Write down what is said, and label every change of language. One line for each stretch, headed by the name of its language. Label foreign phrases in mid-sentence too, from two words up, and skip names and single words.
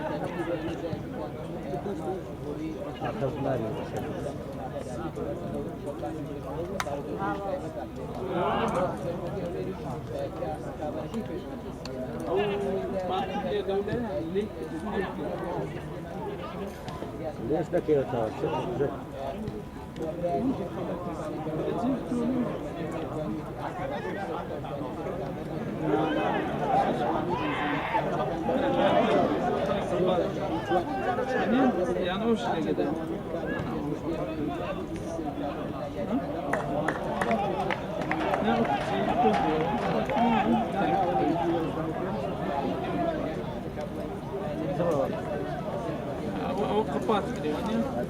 Turkish: Arkasından arıyor.
Arabic: ليش لك يا تاج؟
Turkish: Yani o şekilde gidelim. Ne o kapat gidiyor ya.